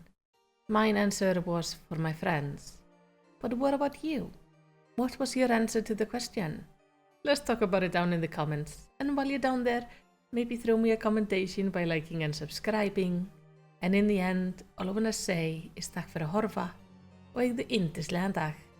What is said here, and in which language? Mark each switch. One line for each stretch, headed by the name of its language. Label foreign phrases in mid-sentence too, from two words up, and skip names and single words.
English: Mine answer was for my friends. But what about you? What was your answer to the question? Let's talk about it down in the comments. And while you're down there, maybe throw me a commentation by liking and subscribing. And in the end, all I want to say is
Icelandic: takk fyrir að horfa og eigðu yndislegan dag.